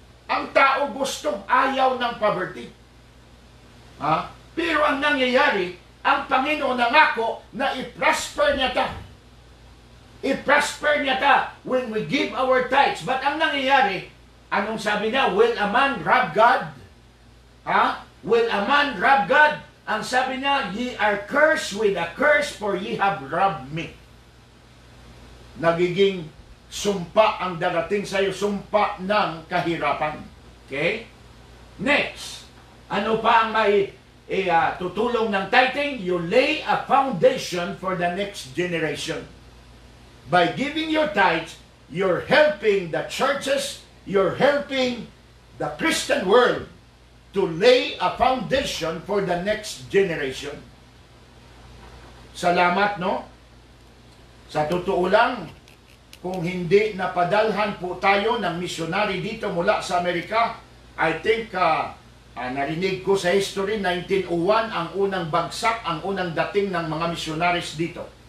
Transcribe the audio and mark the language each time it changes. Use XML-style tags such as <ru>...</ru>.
<tl>Ang tao gusto, ayaw ng poverty. Pero ang nangyayari, ang Panginoon nangako na i-prosper niya ta. I-prosper niya ta</tl> <en>when we give our tithes.</en> <tl>But ang nangyayari, anong sabi niya?</tl> <en>Will a man rob God? Will a man rob God?</en> <tl>Ang sabi niya,</tl> <en>ye are cursed with a curse, for ye have robbed me.</en> <tl>Nagiging sumpa ang darating sa iyo, sumpa ng kahirapan. Okay? Next, ano pa ang may tutulong ng tithing?</tl> <en>You lay a foundation for the next generation. By giving your tithes, you're helping the churches, you're helping the Christian world to lay a foundation for the next generation.</en> <tl>Salamat, no? Sa totoo lang, kung hindi napadalhan po tayo ng missionary dito mula sa Amerika,</tl> <en>I think,</en> <tl>narinig ko sa history, 1901, ang unang bagsak, ang unang dating ng mga missionaries dito.</tl>